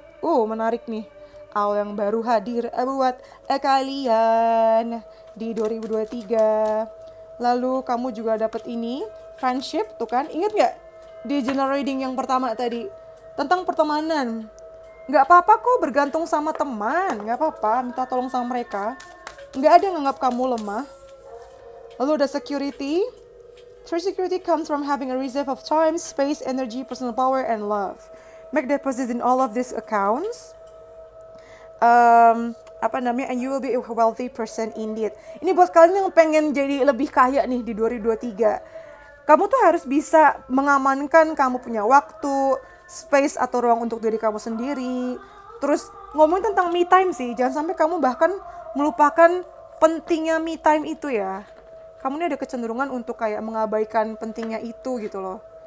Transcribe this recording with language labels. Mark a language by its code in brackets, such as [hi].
[id] Menarik nih. Awal yang baru hadir buat kalian di 2023. Lalu kamu juga dapat ini, friendship tuh kan. Ingat gak di general reading yang pertama tadi? Tentang pertemanan. Gak apa-apa kok bergantung sama teman. Gak apa-apa minta tolong sama mereka. Gak ada yang nganggap kamu lemah. Lalu ada security. [en] True security comes from having a reserve of time, space, energy, personal power, and love. Make deposits in all of these accounts. And you will be a wealthy person indeed. [id] Ini buat kalian yang pengen jadi lebih kaya nih di 2023. Kamu tuh harus bisa mengamankan kamu punya waktu, space atau ruang untuk diri kamu sendiri. Terus ngomongin tentang me time sih. Jangan sampai kamu bahkan melupakan pentingnya me time itu ya. Kamu ini ada kecenderungan untuk kayak mengabaikan pentingnya itu gitu loh.